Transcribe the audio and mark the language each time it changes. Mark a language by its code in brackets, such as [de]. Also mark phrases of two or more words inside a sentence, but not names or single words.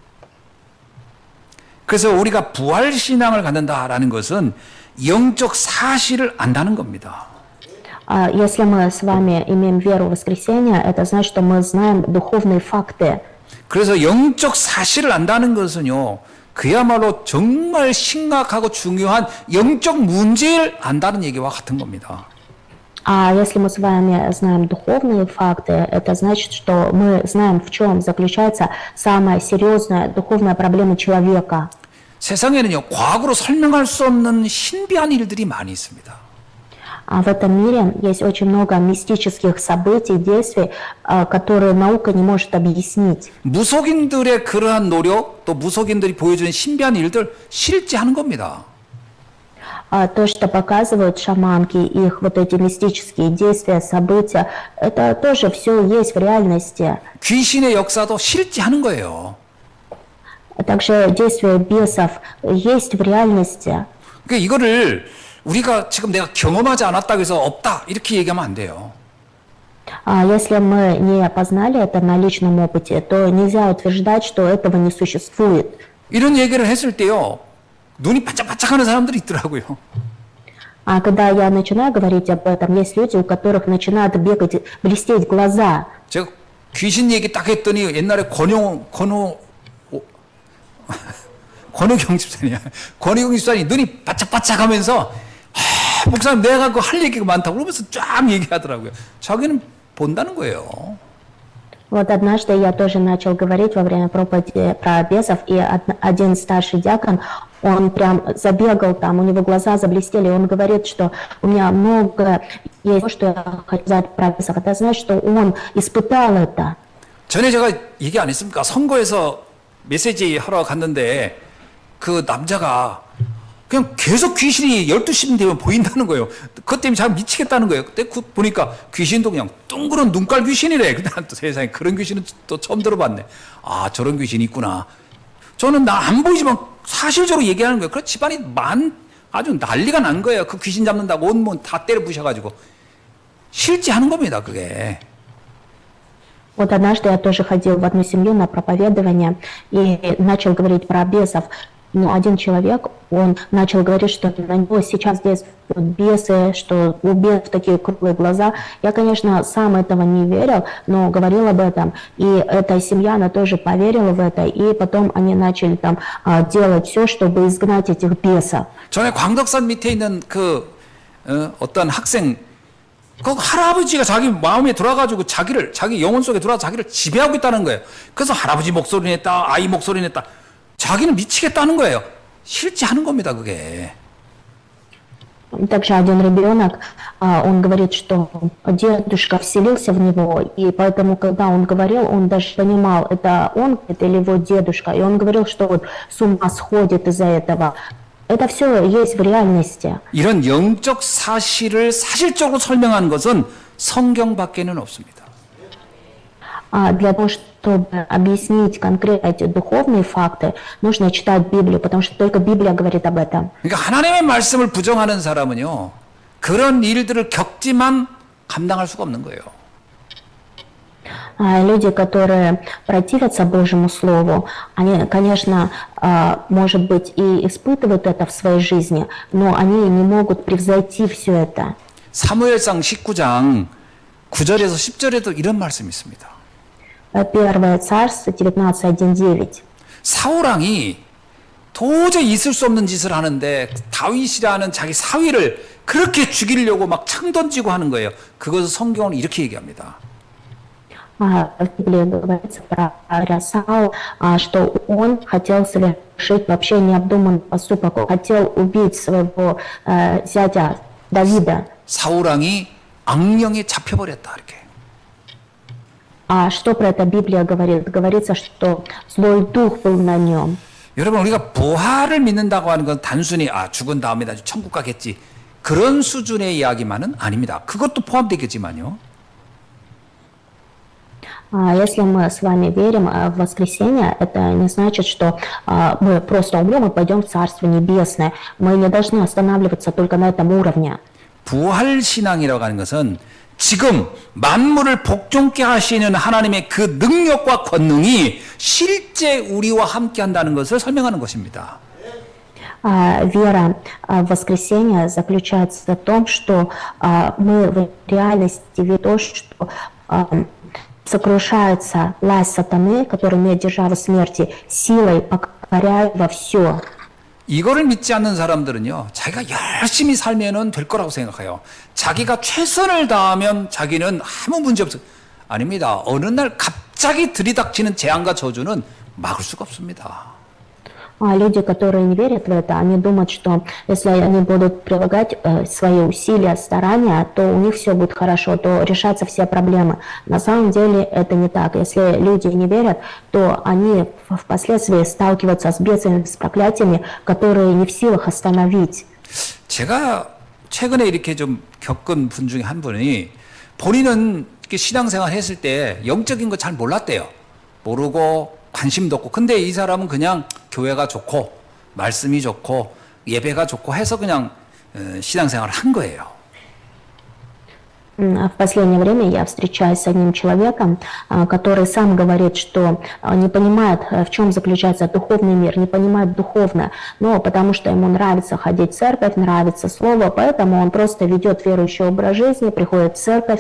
[ko] 그래서 우리가 부활신앙을 갖는다라는 것은 영적 사실을 안다는 겁니다. [ru] Если мы с вами имеем веру в воскресение, это значит, что мы знаем духовные факты. [ko] 그래서 영적 사실을 안다는 것은요, 그야말로 정말 심각하고 중요한 영적 문제를 안다는 얘기와 같은 겁니다. [ru] А если мы с вами знаем духовные факты, это значит, что мы знаем, в чем заключается самая серьезная духовная проблема человека. [ko] 세상에는요, 과거로 설명할 수 없는 신비한 일들이 많이 있습니다. [ru] А в этом мире есть очень много мистических событий, действий, которые наука не может объяснить. [ko] 무속인들의 그러한 노력, 또 무속인들이 보여주는 신비한 일들 실제하는 겁니다. [ru] То, что показывают шаманки, их вот эти мистические действия, события, это тоже все есть в реальности. [ko] 귀신의 역사도 실제하는 거예요. [ru] Также действия бесов есть в реальности. [ko] 그러니까 이거를 우리가 지금 내가 경험하지 않았다고 해서 없다 이렇게 얘기하면 안 돼요. [ru] Если мы не познали это на личном опыте, то нельзя утверждать, что этого не существует. [ko] 이런 얘기를 했을 때요, 눈이 반짝반짝하는 사람들이 있더라고요. [ru] А когда я начинаю говорить об этом, есть люди, у которых начинают бегать, блестеть глаза. [ko] 제가 귀신 얘기 딱 했더니 옛날에 권호경 집사님이야. 권호경 집사님이 눈이 바짝바짝하면서 목사님 내가 그 할 얘기가 많다고 그러면서 쫙 얘기하더라고요. 자기는 본다는 거예요. [ru] Вот однажды я тоже начал говорить во время проповеди про бесов, и один старший диакон, он прям забегал там, у него глаза заблестели, и он говорит, что у меня много есть, что я хочу сказать про бесов. Это значит, что он испытал это. [ko] 전에 제가 얘기 안 했습니까? 선거에서 메시지 하러 갔는데 그 남자가 그냥 계속 귀신이 12시 되면 보인다는 거예요. 그것 때문에 참 미치겠다는 거예요. 그때 보니까 귀신도 그냥 둥그런 눈깔 귀신이래. 근데 난 또 세상에 그런 귀신은 또 처음 들어봤네. 아, 저런 귀신이 있구나. 저는 나 안 보이지만 사실적으로 얘기하는 거예요. 그 집안이 아주 난리가 난 거예요. 그 귀신 잡는다고 온몸 다 때려 부셔가지고. 실제 하는 겁니다, 그게. [ru] Вот однажды я тоже ходил в одну семью на проповедование и начал говорить про бесов. Но один человек, он начал говорить, что на него сейчас действуют бесы, что у бесов такие круглые глаза. Я, конечно, сам этого не верил, но говорил об этом. И эта семья, она тоже поверила в это. И потом они начали там делать все, чтобы изгнать этих бесов. [ko] 전에 광덕산 밑에 있는 어떤 학생, 그 할아버지가 자기 마음에 들어와가지고 자기 영혼 속에 들어와 자기를 지배하고 있다는 거예요. 그래서 할아버지 목소리 냈다, 아이 목소리 냈다. 자기는 미치겠다는 거예요. 실제 하는 겁니다, 그게. [ru] Также один ребенок, он говорит, что дедушка вселился в него, и поэтому, когда он говорил, он даже понимал, это он или его дедушка, и он говорил, что вот с ума сходит из-за этого. Это все есть в реальности. [ko] 이런 영적 사실을 사실적으로 설명하는 것은 성경밖에는 없습니다. [ru] Для того, чтобы объяснить конкретно эти духовные факты, нужно читать Библию, потому что только Библия говорит об этом. [ko] 그러니까 하나님의 말씀을 부정하는 사람은요, 그런 일들을 겪지만 감당할 수가 없는 거예요. [ru] Люди, которые противятся Божьему Слову, они, конечно, может быть, и испытывают это в своей жизни, но они не могут превзойти все это. [ko] 사무엘상 19장 9절에서 10절에도 이런 말씀이 있습니다. [ru] Первое Царство 19:1-9. [ko] 사울왕이 도저히 있을 수 없는 짓을 하는데 다윗이라는 자기 사위를 그렇게 죽이려고 막 창 던지고 하는 거예요. 그것을 성경은 이렇게 얘기합니다. [ru] В Библии говорится про царя Саула, что он хотел совершить вообще необдуманный поступок, он хотел убить своего зятя Давида. [ko] 사울왕이 악령에 잡혀버렸다 이렇게. [ru] Что про это Библия говорит? Говорится, что злой дух был на нем. [ko] 여러분 우리가 부활을 믿는다고 하는 건 단순히 죽은 다음에 나중에 천국 가겠지 그런 수준의 이야기만은 아닙니다. 그것도 포함되겠지만요. [ru] Если мы с вами верим в воскресение, это не значит, что мы просто умрем и пойдем в Царство Небесное. Мы не должны останавливаться только на этом уровне. [ko] 부활신앙이라고 하는 것은 지금 만물을 복종케 하시는 하나님의 그 능력과 권능이 실제 우리와 함께 한다는 것을 설명하는 것입니다. [ru] Вера в воскресение заключается в том, что мы в реальности видим то, что сокрушается власть сатаны, который имеет державу смерти, силой покоряя во все. [ko] 이거를 믿지 않는 사람들은요, 자기가 열심히 살면은 될 거라고 생각해요. 자기가 최선을 다하면 자기는 아무 문제 없어요. 아닙니다. 어느 날 갑자기 들이닥치는 재앙과 저주는 막을 수가 없습니다. [ru] А люди, которые не верят в это, они думают, что если они будут прилагать свои усилия, старания, то у них все будет хорошо, то решатся все проблемы. На самом деле это не так. Если люди не верят, то они впоследствии сталкиваются с бедствиями, с проклятиями, которые не в силах остановить. [ko] 제가 최근에 이렇게 좀 겪은 분 중에 한 분이 본인은 이렇게 신앙생활 했을 때 영적인 거 잘 몰랐대요. 모르고 관심도 없고. 근데 이 사람은 그냥 교회가 좋고 말씀이 좋고 예배가 좋고 해서 그냥 신앙생활을 한 거예요. [ru] В последнее время я встречаюсь с одним человеком, который сам говорит, что не понимает, в чем заключается духовный мир, не понимает духовно, но потому что ему нравится ходить в церковь, нравится слово, поэтому он просто ведет верующий образ жизни, приходит в церковь.